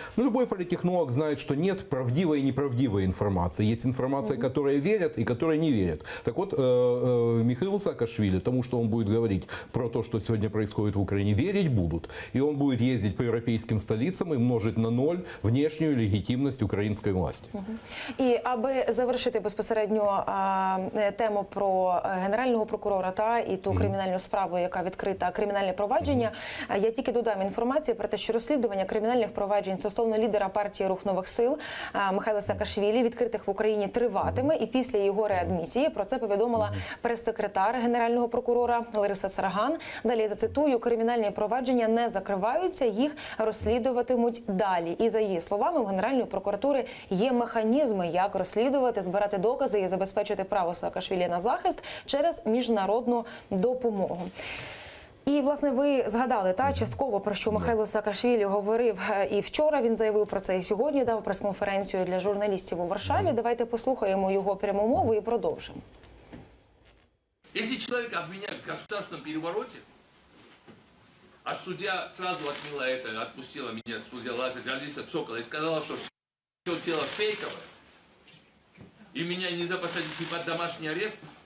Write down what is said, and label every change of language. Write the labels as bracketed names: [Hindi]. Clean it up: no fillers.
[Russian] Любой политтехнолог знает, что нет правдивой и неправдивой информации. Есть информация, которой верят и которой не верят. Так вот, Михаилу Саакашвили, тому, что он будет говорить про то, что сегодня происходит в Украине, верить будут. И он будет ездить по европейским столицам и множить на ноль внешнюю легитимность [Ukrainian] української власті. І аби завершити безпосередньо тему про генерального прокурора і ту кримінальну справу, яка відкрита, кримінальне провадження, я тільки додам інформацію про те, що розслідування кримінальних проваджень стосовно лідера партії «Рух нових сил» Михайла Саакашвілі, відкритих в Україні, триватиме. І після його реадмісії про це повідомила прес-секретар генерального прокурора Лариса Сарган. Далі я зацитую: кримінальні провадження не закриваються, їх розслідуватимуть далі. І за її словами, у Генеральної прокуратури є механізми, як розслідувати, збирати докази і забезпечити право Саакашвілі на захист через міжнародну допомогу. І, власне, ви згадали частково, про що Михайло Саакашвілі говорив і вчора. Він заявив про це і сьогодні дав прес-конференцію для журналістів у Варшаві. Давайте послухаємо його пряму мову і продовжимо. [Russian] Если человека обвиняют в государственном перевороте, а судья сразу отмела это, отпустила меня, судья Алиса Цокола, и сказала, что все тело фейковое, и меня нельзя посадить ни под домашний арест.